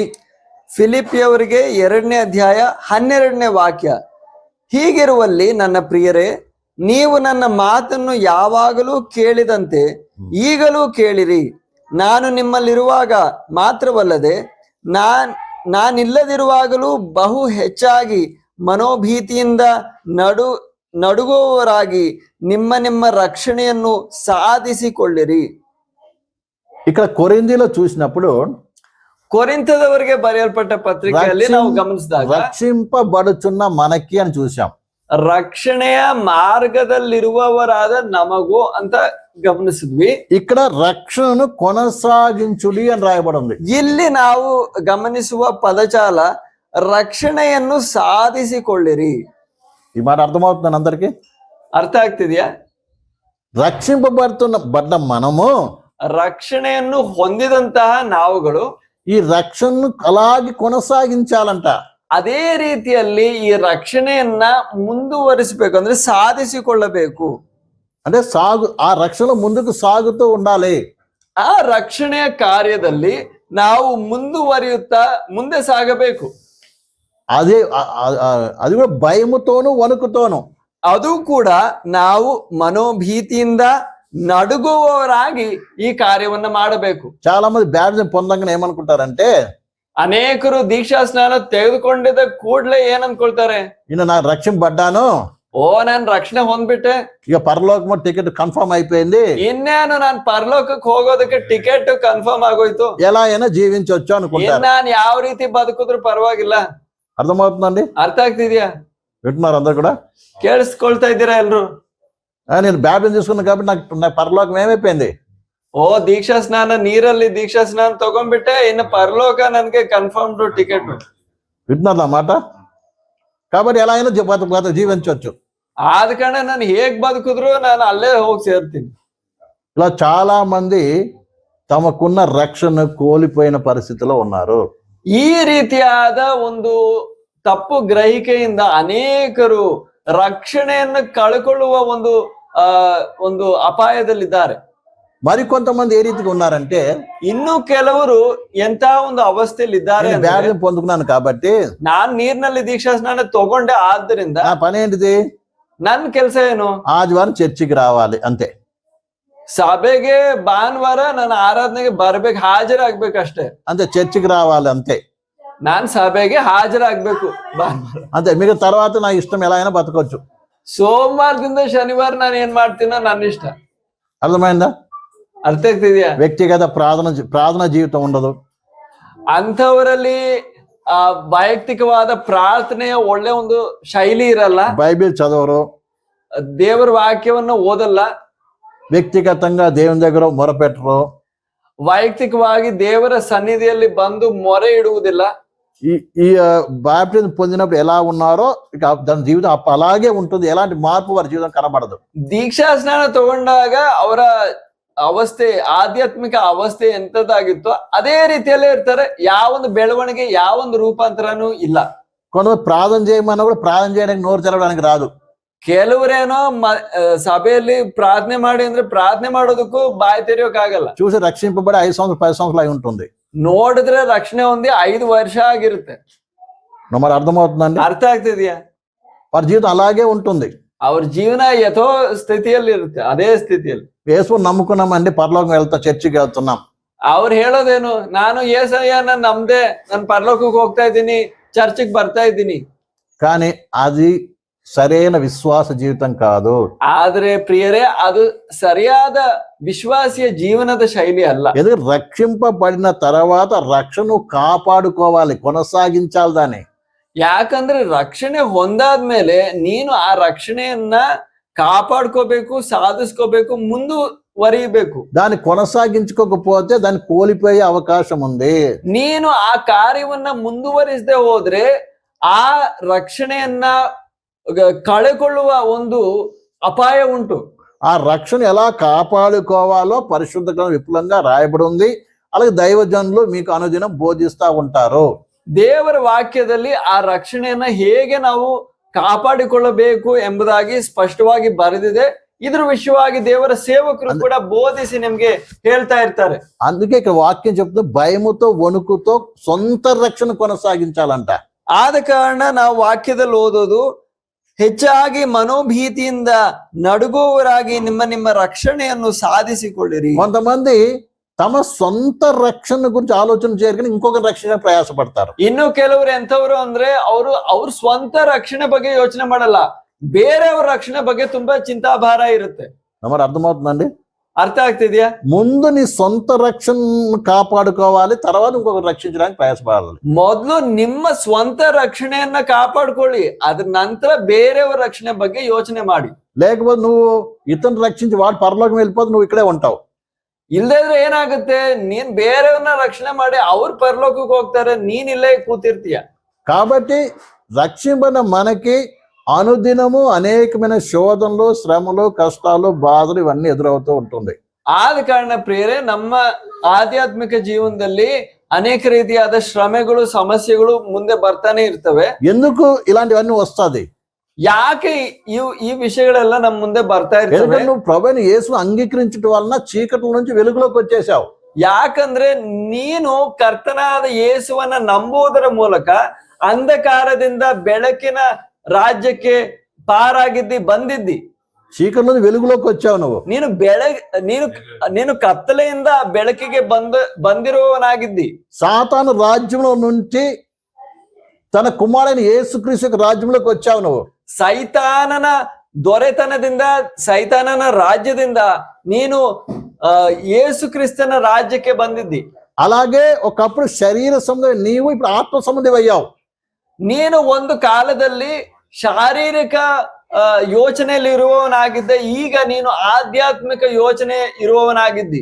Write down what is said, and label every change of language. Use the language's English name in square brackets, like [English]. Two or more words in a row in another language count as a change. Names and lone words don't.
[Kannada] ಫಿಲಿಪ್ಪಿಯವರಿಗೆ 2ನೇ ಅಧ್ಯಾಯ 12ನೇ ವಾಕ್ಯ. ಹೀಗಿರುವಲ್ಲಿ ನನ್ನ ಪ್ರಿಯರೇ, ನೀವು ನನ್ನ ಮಾತನ್ನು ಯಾವಾಗಲೂ ಕೇಳಿದಂತೆ ಈಗಲೂ ಕೇಳಿರಿ. ನಾನು ನಿಮ್ಮಲ್ಲಿರುವಾಗ ಮಾತ್ರವಲ್ಲದೆ ನಾನಿಲ್ಲದಿರುವಾಗಲೂ ಬಹು ಹೆಚ್ಚಾಗಿ ಮನೋಭೀತಿಯಿಂದ ನಡುಗುವವರಾಗಿ ನಿಮ್ಮ ನಿಮ್ಮ ರಕ್ಷಣೆಯನ್ನು ಸಾಧಿಸಿಕೊಳ್ಳಿರಿ. [Telugu] ఇక్కడ కొరింథీలో చూసినప్పుడు [Kannada] ಕೊರಿಂಥದವರಿಗೆ ಬರೆಯಲ್ಪಟ್ಟ ಪತ್ರಿಕೆಯಲ್ಲಿ ನಾವು ಗಮನಿಸಿದಾಗ [Telugu] రక్షింపబడుచున్న మనకి అని చూసాం. [Kannada] ರಕ್ಷಣೆಯ ಮಾರ್ಗದಲ್ಲಿರುವವರಾದ ನಮಗೂ ಅಂತ ಗಮನಿಸಿದ್ವಿ. [Telugu] ఇక్కడ రక్షణను కొనసాగించుడి అని రాయబడి ఉంది. [Kannada] ಇಲ್ಲಿ ನಾವು ಗಮನಿಸುವ ಪದಜಾಲ ರಕ್ಷಣೆಯನ್ನು ಸಾಧಿಸಿಕೊಳ್ಳಿರಿ. [Telugu] ఈ మాట అర్థమవుతుందని అందరికి? [Kannada] ಅರ್ಥ ಆಗ್ತಿದ್ಯಾ? [Telugu] రక్షింపబడుతున్న మనము [Kannada] ರಕ್ಷಣೆಯನ್ನು ಹೊಂದಿದಂತಹ ನಾವುಗಳು [Telugu] ఈ రక్షణను అలాగే కొనసాగించాలంట. [Kannada] ಅದೇ ರೀತಿಯಲ್ಲಿ ಈ ರಕ್ಷಣೆಯನ್ನ ಮುಂದುವರಿಸಬೇಕು, ಅಂದ್ರೆ ಸಾಧಿಸಿಕೊಳ್ಳಬೇಕು. [Telugu] అంటే ఆ రక్షణ ముందుకు సాగుతూ ఉండాలి. [Kannada] ಆ ರಕ್ಷಣೆಯ ಕಾರ್ಯದಲ್ಲಿ ನಾವು ಮುಂದುವರಿಯುತ್ತಾ ಮುಂದೆ ಸಾಗಬೇಕು. [Telugu] అది కూడా భయముతోను వణుకుతోను. [Kannada] ಅದು ಕೂಡ ನಾವು ಮನೋಭೀತಿಯಿಂದ ನಡುಗುವವರಾಗಿ ಈ ಕಾರ್ಯವನ್ನ ಮಾಡಬೇಕು. [Telugu] చాలా మంది బ్యాప్టిజం పొందంగానే ఏమనుకుంటారంటే, [Kannada] ಅನೇಕರು ದೀಕ್ಷಾ ಸ್ನಾನ ತೆಗೆದುಕೊಂಡಿದ್ದ ಕೂಡ್ಲೆ ಏನ್ ಅನ್ಕೊಳ್ತಾರೆ, ಇನ್ನು ನಾನು రక్షింపబడ్డాను, ನಾನ್ ರಕ್ಷಣೆ ಹೊಂದ್ಬಿಟ್ಟೆ, [Telugu] ఇక పరలోకము [English] ticket confirm [Telugu] అయిపోయింది, [Kannada] ಇನ್ನೇನು ನಾನ್ ಪರಲೋಕಕ್ಕೆ ಹೋಗೋದಕ್ಕೆ [English] ticket confirm [Kannada] ಆಗೋಯ್ತು, [Telugu] ఎలా అయినా జీవించవచ్చు అనుకుంటారు. [Kannada] ನಾನ್ ಯಾವ ರೀತಿ ಬದುಕಿದ್ರು ಪರವಾಗಿಲ್ಲ. [Telugu] అర్థమవుతుందండి? [Kannada] ಅರ್ಥ ಆಗ್ತಿದ್ಯಾ? [Telugu] వింటున్నారు అందరు కూడా? [Kannada] ಕೇಳಿಸ್ಕೊಳ್ತಾ ಇದ್ದೀರಾ ಎಲ್ರು? [Telugu] నేను బ్యాప్టిజం తీసుకున్నాను కాబట్టి నాకు పరలోకం ఏమైపోయింది. [Kannada] ದೀಕ್ಷಾ ಸ್ನಾನ, ನೀರಲ್ಲಿ ದೀಕ್ಷಾ ಸ್ನಾನ ತಗೊಂಡ್ಬಿಟ್ಟೆ, ಇನ್ನು ಪರಲೋಕ ನನ್ಗೆ [English] confirmed ticket. [Telugu] వింటున్నారు అన్నమాట. కాబట్టి ఎలా అయినా జీవించవచ్చు. [Kannada] ಆದ ಕಾರಣ ನಾನು ಹೇಗ್ ಬದುಕಿದ್ರು ನಾನು ಅಲ್ಲೇ ಹೋಗಿ ಸೇರ್ತೀನಿ. [Telugu] ఇలా చాలా మంది తమకున్న రక్షణ కోల్పోయిన పరిస్థితిలో ఉన్నారు. [Kannada] ಈ ರೀತಿಯಾದ ಒಂದು ತಪ್ಪು ಗ್ರಹಿಕೆಯಿಂದ ಅನೇಕರು ರಕ್ಷಣೆಯನ್ನು ಕಳ್ಕೊಳ್ಳುವ ಒಂದು ಅಪಾಯದಲ್ಲಿದ್ದಾರೆ. [Telugu] మరికొంతమంది ఏ రీతిగా ఉన్నారంటే, [Kannada] ಇನ್ನು ಕೆಲವರು ಎಂತ ಒಂದು ಅವಸ್ಥೆಯಲ್ಲಿ ಇದ್ದಾರೆ. [Telugu] బ్యాప్టిజం పొందుకున్నాను కాబట్టి, [Kannada] ನಾನ್ ನೀರಿನಲ್ಲಿ ದೀಕ್ಷಾ ಸ್ನಾನ ತಗೊಂಡೆ, ಆದ್ದರಿಂದ [Telugu] నా పని ఏంటిది, [Kannada] ನನ್ ಕೆಲ್ಸ ಏನು, [Telugu] ఆదివారం చర్చికి రావాలి అంతే. [Kannada] ಸಭೆಗೆ ಭಾನುವಾರ ನನ್ನ ಆರಾಧನೆಗೆ ಬರ್ಬೇಕು, ಹಾಜರಾಗ್ಬೇಕಷ್ಟೇ. [Telugu] అంతే, చర్చికి రావాలి అంతే. [Kannada] ನಾನ್ ಸಭೆಗೆ ಹಾಜರಾಗ್ಬೇಕು ಭಾನುವಾರ [Telugu] అంతే. మీకు తర్వాత నా ఇష్టం, ఎలా అయినా బతకొచ్చు. [Kannada] ಸೋಮವಾರದಿಂದ ಶನಿವಾರ ನಾನು ಏನ್ ಮಾಡ್ತೀನೋ ನನ್ನ ಇಷ್ಟ. [Telugu] అర్థమైందా? [Kannada] ಅರ್ಥ ಆಗ್ತಿದ್ಯಾ? [Telugu] వ్యక్తిగత ప్రార్థన జీవితం ఉండదు. [Kannada] ಅಂಥವರಲ್ಲಿ ವೈಯಕ್ತಿಕವಾದ ಪ್ರಾರ್ಥನೆಯ ಒಳ್ಳೆ ಒಂದು ಶೈಲಿ ಇರಲ್ಲ. [Telugu] బైబిల్ చదవరు, [Kannada] ದೇವರ ವಾಕ್ಯವನ್ನ ಓದಲ್ಲ, [Telugu] వ్యక్తిగతంగా దేవుని దగ్గర మొరపెట్టరు, [Kannada] ವೈಯಕ್ತಿಕವಾಗಿ ದೇವರ ಸನ್ನಿಧಿಯಲ್ಲಿ ಬಂದು ಮೊರೆ ಇಡುವುದಿಲ್ಲ. [Telugu] ఈ బాప్టిజం పొందినప్పుడు ఎలా ఉన్నారో ఇక దాని జీవితం అలాగే ఉంటుంది. ఎలాంటి మార్పు వారి జీవితం కనబడదు. [Kannada] ದೀಕ್ಷಾ ಸ್ನಾನ ತಗೊಂಡಾಗ ಅವರ ಅವಸ್ಥೆ, ಆಧ್ಯಾತ್ಮಿಕ ಅವಸ್ಥೆ ಎಂತದಾಗಿತ್ತೋ ಅದೇ ರೀತಿಯಲ್ಲೇ ಇರ್ತಾರೆ. ಯಾವೊಂದು ಬೆಳವಣಿಗೆ, ಯಾವೊಂದು ರೂಪಾಂತರನೂ ಇಲ್ಲ. [Telugu] కొంతమంది ప్రార్థన చేయమన్నా కూడా ప్రార్థన చేయడానికి నోరు తెరవడానికి రాదు. [Kannada] ಕೆಲವರೇನೋ ಸಭೆಯಲ್ಲಿ ಪ್ರಾರ್ಥನೆ ಮಾಡಿ ಅಂದ್ರೆ ಪ್ರಾರ್ಥನೆ ಮಾಡೋದಕ್ಕೂ ಬಾಯಿ ತೆರೆಯೋಕ್ಕಾಗಲ್ಲ. [Telugu] చూసి రక్షింపబడి 5 సంవత్సరాలు 10 సంవత్సరాలు అయి ఉంటుంది. [Kannada] ನೋಡಿದ್ರೆ ರಕ್ಷಣೆ ಹೊಂದಿ 5 ವರ್ಷ ಆಗಿರುತ್ತೆ. [Telugu] మరి అర్థమవుతుందండి? [Kannada] ಅರ್ಥ ಆಗ್ತಿದ್ಯಾ? [Telugu] వారి జీవితం అలాగే ఉంటుంది. [Kannada] ಅವ್ರ ಜೀವನ ಯಥೋ ಸ್ಥಿತಿಯಲ್ಲಿ ಇರುತ್ತೆ, ಅದೇ ಸ್ಥಿತಿಯಲ್ಲಿ. [Telugu] యేసుని నమ్ముకున్నామండి, పరలోకం చర్చికి వెళ్తున్నాం. [Kannada] ಅವ್ರು ಹೇಳೋದೇನು, ನಾನು యేసయ్యನ ನಮ್ದೆ, ನಾನು ಪರಲೋಕಕ್ಕೆ ಹೋಗ್ತಾ ಇದ್ದೀನಿ, ಚರ್ಚಿಗೆ ಬರ್ತಾ ಇದ್ದೀನಿ. [Telugu] కానీ అది సరైన విశ్వాస జీవితం కాదు. [Kannada] ಆದ್ರೆ ಪ್ರಿಯರೇ, ಅದು ಸರಿಯಾದ ವಿಶ್ವಾಸಿಯ ಜೀವನದ ಶೈಲಿ ಅಲ್ಲ. [Telugu] ఎందుకంటే రక్షింపబడిన తర్వాత రక్షణను కాపాడుకోవాలి, కొనసాగించాలి దాన్ని. [Kannada] ಯಾಕಂದ್ರೆ ರಕ್ಷಣೆ ಹೊಂದಾದ್ಮೇಲೆ ನೀನು ಆ ರಕ್ಷಣೆಯನ್ನ ಕಾಪಾಡ್ಕೋಬೇಕು, ಸಾಧಿಸ್ಕೋಬೇಕು, ಮುಂದುವರಿಬೇಕು. [Telugu] దాన్ని కొనసాగించుకోకపోతే దాన్ని కోల్పోయే అవకాశం ఉంది. [Kannada] ನೀನು ಆ ಕಾರ್ಯವನ್ನ ಮುಂದುವರಿಸದೆ ಹೋದ್ರೆ ಆ ರಕ್ಷಣೆಯನ್ನ ಕಳೆಕೊಳ್ಳುವ ಒಂದು ಅಪಾಯ ಉಂಟು. [Telugu] ఆ రక్షణ ఎలా కాపాడుకోవాలో పరిశుద్ధ గ్రంథం విపులంగా రాయబడి ఉంది. అలాగే దైవజనులు మీకు అనుదినం బోధిస్తా ఉంటారు. [Kannada] ದೇವರ ವಾಕ್ಯದಲ್ಲಿ ಆ ರಕ್ಷಣೆಯನ್ನ ಹೇಗೆ ನಾವು ಕಾಪಾಡಿಕೊಳ್ಳಬೇಕು ಎಂಬುದಾಗಿ ಸ್ಪಷ್ಟವಾಗಿ ಬರೆದಿದೆ. ಇದ್ರ ವಿಷಯವಾಗಿ ದೇವರ ಸೇವಕರು ಕೂಡ ಬೋಧಿಸಿ ನಿಮ್ಗೆ ಹೇಳ್ತಾ ಇರ್ತಾರೆ. [Telugu] అందుకే ఇక్కడ వాక్యం చెప్తుంది, భయముతో వణుకుతో సొంత రక్షణ కొనసాగించాలంట. [Kannada] ಆದ ಕಾರಣ ನಾವು ವಾಕ್ಯದಲ್ಲಿ ಓದೋದು, ಹೆಚ್ಚಾಗಿ ಮನೋಭೀತಿಯಿಂದ ನಡುಗುವವರಾಗಿ ನಿಮ್ಮ ನಿಮ್ಮ ರಕ್ಷಣೆಯನ್ನು ಸಾಧಿಸಿಕೊಳ್ಳಿರಿ. [Telugu] కొంతమంది తమ సొంత రక్షణ గురించి ఆలోచన చేయడానికి ఇంకొక రక్షణ ప్రయాసపడతారు. [Kannada] ಇನ್ನು ಕೆಲವರು ಎಂಥವ್ರು ಅಂದ್ರೆ ಅವ್ರ ಸ್ವಂತ ರಕ್ಷಣೆ ಬಗ್ಗೆ ಯೋಚನೆ ಮಾಡಲ್ಲ, ಬೇರೆಯವ್ರ రక్షణ ಬಗ್ಗೆ ತುಂಬಾ ಚಿಂತಾಭಾರ ಇರುತ್ತೆ. [Telugu] మరి అర్థమవుతుందండి? [Kannada] అర్థ ಆಗ್ತಿದ್ಯా? [Telugu] ముందు నీ సొంత రక్షణ కాపాడుకోవాలి, తర్వాత ఇంకొకరు రక్షించడానికి ప్రయాసపడాలి. [Kannada] ಮೊದಲು ನಿಮ್ಮ ಸ್ವಂತ ರಕ್ಷಣೆಯನ್ನ ಕಾಪಾಡ್ಕೊಳ್ಳಿ, ಅದ್ರ ನಂತರ ಬೇರೆಯವರ ರಕ್ಷಣೆ ಬಗ್ಗೆ ಯೋಚನೆ ಮಾಡಿ. [Telugu] లేకపోతే నువ్వు ఇతను రక్షించి వాడు పరలోకం వెళ్ళిపోతే నువ్వు ఇక్కడే ఉంటావు. [Kannada] ಇಲ್ದಿದ್ರೆ ಏನಾಗುತ್ತೆ, ನೀನ್ ಬೇರೆಯವ್ರನ್ನ ರಕ್ಷಣೆ ಮಾಡಿ ಅವ್ರ ಪರಲೋಕಕ್ಕೆ ಹೋಗ್ತಾರೆ, ನೀನ್ ಇಲ್ಲೇ ಕೂತಿರ್ತೀಯ. [Telugu] కాబట్టి రక్షింపబడిన మనకి అనుదినము అనేకమైన శోధనలు, శ్రమలు, కష్టాలు, బాధలు ఇవన్నీ ఎదురవుతూ ఉంటుంది. [Kannada] ಆದ ಕಾರಣ ಪ್ರಿಯರೇ, ನಮ್ಮ ಆಧ್ಯಾತ್ಮಿಕ ಜೀವನದಲ್ಲಿ ಅನೇಕ ರೀತಿಯಾದ ಶ್ರಮೆಗಳು, ಸಮಸ್ಯೆಗಳು ಮುಂದೆ ಬರ್ತಾನೆ ಇರ್ತವೆ. [Telugu] ఎందుకు ఇలాంటివన్నీ వస్తాది? [Kannada] ಯಾಕೆ ಈ ವಿಷಯಗಳೆಲ್ಲ ನಮ್ಮ ಮುಂದೆ ಬರ್ತಾ ಇರ್ತವೆ? [Telugu] ఎందుకంటే నువ్వు ప్రభువుని యేసును అంగీకరించడం వలన చీకట్ల నుంచి వెలుగులోకి వచ్చేసావు. [Kannada] ಯಾಕಂದ್ರೆ ನೀನು ಕರ್ತನಾದ ಯೇಸುವನ್ನ ನಂಬುವುದರ ಮೂಲಕ ಅಂಧಕಾರದಿಂದ ಬೆಳಕಿನ ರಾಜ್ಯಕ್ಕೆ ಪಾರಾಗಿದ್ದಿ, ಬಂದಿದ್ದಿ. [Telugu] చీకటి నుంచి వెలుగులోకి వచ్చావు నువ్వు. [Kannada] ನೀನು ಕತ್ತಲೆಯಿಂದ ಬೆಳಕಿಗೆ ಬಂದಿರುವವನಾಗಿದ್ದಿ. [Telugu] సాతాను రాజ్యంలో నుంచి తన కుమారుడైన యేసుక్రీస్తు యొక్క రాజ్యంలోకి వచ్చావు నువ్వు. [Kannada] ಸೈತಾನನ ದೊರೆತನದಿಂದ, ಸೈತಾನನ ರಾಜ್ಯದಿಂದ ನೀನು ಯೇಸು ಕ್ರಿಸ್ತನ ರಾಜ್ಯಕ್ಕೆ ಬಂದಿದ್ದಿ. [Telugu] అలాగే ఒకప్పుడు శరీర సంబంధం నీవు ఇప్పుడు ఆత్మ సంబంధం అయ్యావు. [Kannada] ನೀನು ಒಂದು ಕಾಲದಲ್ಲಿ ಶಾರೀರಿಕ ಯೋಚನೆಯಲ್ಲಿ ಇರುವವನಾಗಿದ್ದೆ, ಈಗ ನೀನು ಆಧ್ಯಾತ್ಮಿಕ ಯೋಚನೆ ಇರುವವನಾಗಿದ್ದಿ.